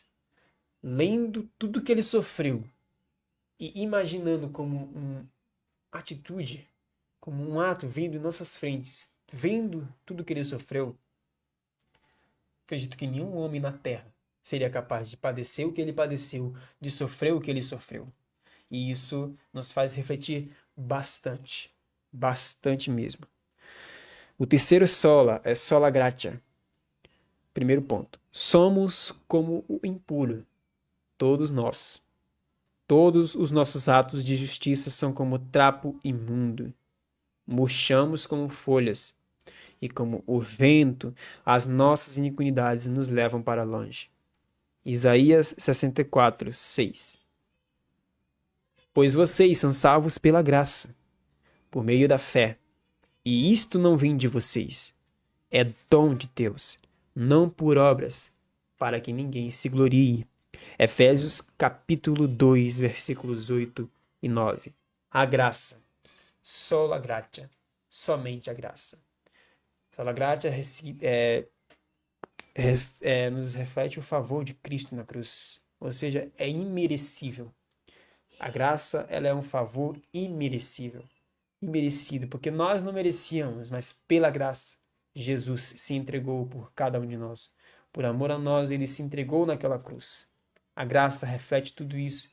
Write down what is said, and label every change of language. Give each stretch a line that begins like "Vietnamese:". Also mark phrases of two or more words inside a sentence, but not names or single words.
Portuguese: Lendo tudo que ele sofreu e imaginando como uma atitude, como um ato vindo em nossas frentes, vendo tudo que ele sofreu, acredito que nenhum homem na terra seria capaz de padecer o que ele padeceu, de sofrer o que ele sofreu. E isso nos faz refletir bastante, bastante mesmo. O terceiro sola é
Latin: sola gratia.
Portuguese: Primeiro ponto. Somos como o impuro, todos nós. Todos os nossos atos de justiça são como trapo imundo. Murchamos como folhas, e como o vento, as nossas iniquidades nos levam para longe. Isaías 64, 6. Pois vocês são salvos pela graça, por meio da fé. E isto não vem de vocês, é dom de Deus, não por obras, para que ninguém se glorie. Efésios capítulo 2, versículos 8 e 9. A graça,
Latin: sola gratia,
Portuguese: somente a graça.
Latin: Sola gratia
Portuguese: nos reflete o favor de Cristo na cruz, ou seja, é imerecível. A graça, ela é um favor imerecível. Imerecido, porque nós não merecíamos, mas pela graça, Jesus se entregou por cada um de nós. Por amor a nós, ele se entregou naquela cruz. A graça reflete tudo isso.